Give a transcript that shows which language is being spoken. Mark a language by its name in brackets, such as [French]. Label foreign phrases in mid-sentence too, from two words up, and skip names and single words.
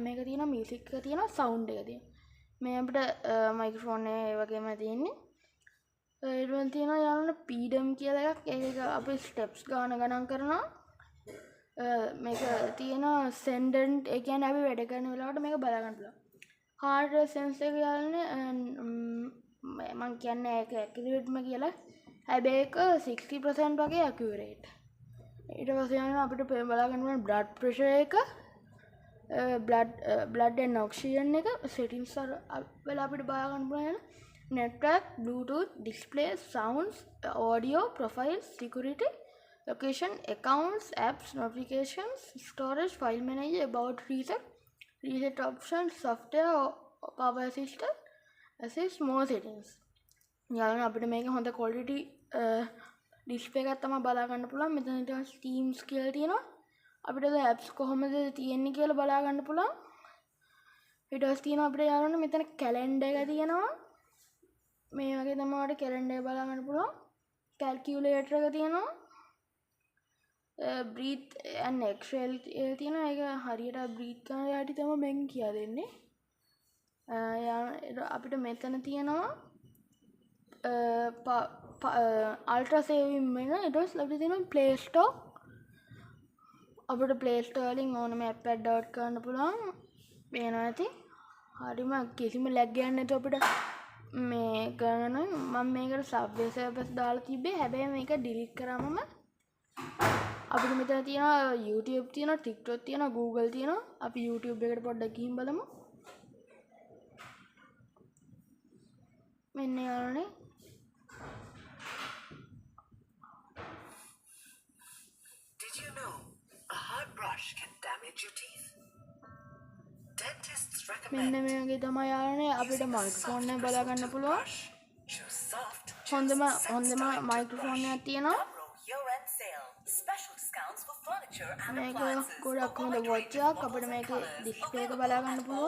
[Sinhala] එක තියෙනවා මියුසික් එක තියෙනවා සවුන්ඩ් එක තියෙනවා මේ අපිට මයික්‍රොෆෝන් එක ඒ වගේම තියෙන්නේ ඊට පස්සේ තියෙනවා යාළුවනේ පීඩම් කියලා එකක් ඒක අපි ස්ටෙප්ස් ගණන් කරනවා මේක තියෙනවා සෙන්ඩන්ට් ඒ කියන්නේ අපි වැඩ කරන වෙලාවට මේක බලා ගන්න පුළුවන් හાર્ඩ් සෙන්ස් එක යාළුවනේ මම කියන්නේ ඒක ඇකියුරේට්ම කියලා හැබැයි ඒක 60% වගේ ඇකියුරේට් ඊට පස්සේ යනවා අපිට බලා ගන්න පුළුවන් [English] blood pressure [Sinhala] එක [English] blood and oxygen [Sinhala] එක සෙටින්ග්ස් වල අපිට බලා ගන්න පුළුවන් [English] network bluetooth display sounds audio profiles security location accounts apps notifications storage file manager about reset options software power system assist more settings [Sinhala] යාළුවනේ අපිට මේක හොඳ quality ඩිස්ප්ලේ එකක් තමයි බලා ගන්න පුළුවන් මෙතන ඊට පස්සේ Teams කියලා තියෙනවා අපිට apps කොහොමද තියෙන්නේ කියලා බලා ගන්න පුළුවන් ඊට පස්සේ තියෙනවා අපිට යාළුවනේ මෙතන calendar එක තියෙනවා මේ වගේ තමයි අපිට calendar එක බලා ගන්න පුළුවන් calculator එක තියෙනවා [English] breathe and exhale [Sinhala] තියෙනවා ඒක හරියට breathe කරන යාටි තමයි මම කියා දෙන්නේ අපිට මෙතන තියෙනවා [English] ultra saving [Sinhala] වෙන ඊට පස්සේ අපිට තියෙනවා ප්ලේ ස්ටෝර් අපිට ප්ලේ ස්ටෝර් වලින් ඕනම ඇප් එකක් ඩවුන්ලෝඩ් කරන්න පුළුවන් වෙනවා ඇති හරිම කිසිම ලැග් ගන්න නැතුව අපිට මේ ගන්න මම මේකට සබ්වේ සර්වර්ස් දාලා තිබ්බේ හැබැයි මේක ඩිලීට් කරාමම අපිට මෙතන තියෙනවා YouTube තියෙනවා TikTok තියෙනවා Google තියෙනවා අපි YouTube එකට පොඩ්ඩක් ගිහින් බලමු මෙන්න යාළුවනේ [English] Did you know a hard brush can damage your teeth? Dentists recommend [Sinhala] මෙන්න මේ වගේ තමයි යාළුවනේ අපිට මයික්‍රොෆෝන් එක බලා ගන්න පුළුවන් [English] choose soft. [Sinhala] හොඳම මයික්‍රොෆෝන් එකක් තියෙනවා [English] Year-end sale. Special discounts for furniture and [Sinhala] මේක [English] appliances. [Sinhala] ගොඩක් හොඳ වොච් එකක් අපිට මේක ඩිස්ප්ලේ එක බලා ගන්න පුළුවන්